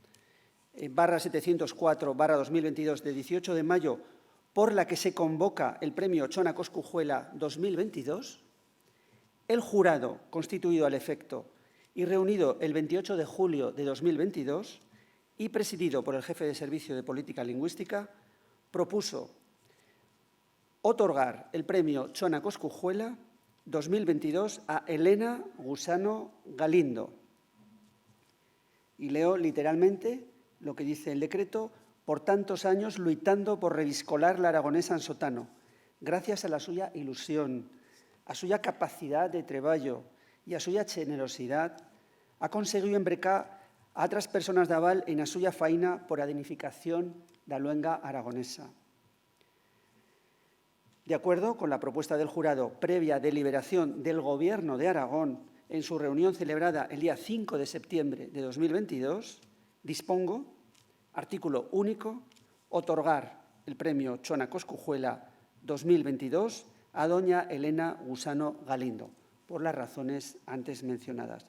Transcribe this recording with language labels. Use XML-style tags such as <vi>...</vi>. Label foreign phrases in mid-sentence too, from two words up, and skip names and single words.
<es>/704/2022 de 18 de mayo, por la que se convoca el premio Xoana Coscujuela 2022, el jurado constituido al efecto y reunido el 28 de julio de 2022 y presidido por el jefe de Servicio de Política Lingüística, propuso otorgar el premio Xoana Coscujuela 2022 a Elena Gusano Galindo. Y leo literalmente lo que dice el decreto:</es> <an>por tantos años luitando por reviscolar la aragonesa ansotano, gracias a la suya ilusión, a suya capacidad de treballo y a suya generosidad, ha conseguido embrecar a otras personas de Aval en la suya faina por la dignificación de la luenga aragonesa.</an> <es>De acuerdo con la propuesta del jurado previa deliberación del Gobierno de Aragón en su reunión celebrada el día 5 de septiembre de 2022, dispongo, artículo único, otorgar el premio Txona Coscujuela 2022 a doña Elena Gusano Galindo, por las razones antes mencionadas.</es>